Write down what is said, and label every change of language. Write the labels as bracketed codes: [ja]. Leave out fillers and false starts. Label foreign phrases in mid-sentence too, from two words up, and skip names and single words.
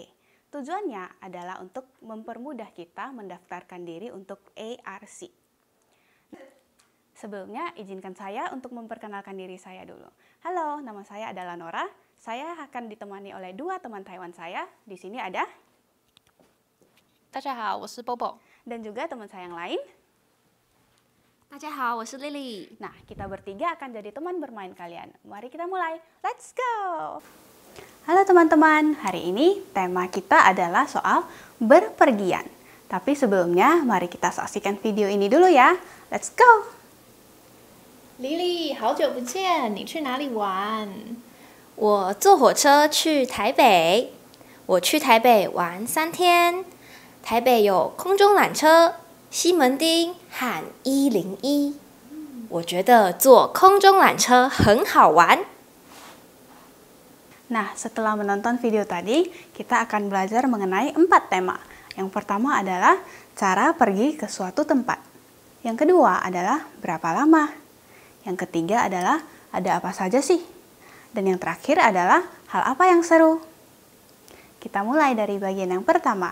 [id] Tujuannya adalah untuk mempermudah kita mendaftarkan diri untuk ARC. Sebelumnya, izinkan saya untuk memperkenalkan diri saya dulu. Halo, nama saya adalah Nora. Saya akan ditemani oleh dua teman Taiwan saya. Di sini ada [zh] 大家好，我是 Bobo。 [id] dan juga teman saya yang lain. [zh] 大家好，我是 Lily。 [id] Nah, kita bertiga akan jadi teman bermain kalian. Mari kita mulai. [en] Let's go! [id] Halo teman-teman, hari ini tema kita adalah soal berpergian. Tapi sebelumnya, mari kita saksikan video ini dulu ya. [en] Let's go! [zh] Lily，好久不见，你去哪里玩？我坐火车去台北。我去台北玩3天。台北有空中缆车、西门町和101。我觉得坐空中缆车很好玩。 [id] Nah, setelah menonton video tadi, kita akan belajar mengenai 4 tema. Yang pertama adalah cara pergi ke suatu tempat. Yang kedua adalah berapa lama. Yang ketiga adalah ada apa saja sih. Dan yang terakhir adalah hal apa yang seru. Kita mulai dari bagian yang pertama.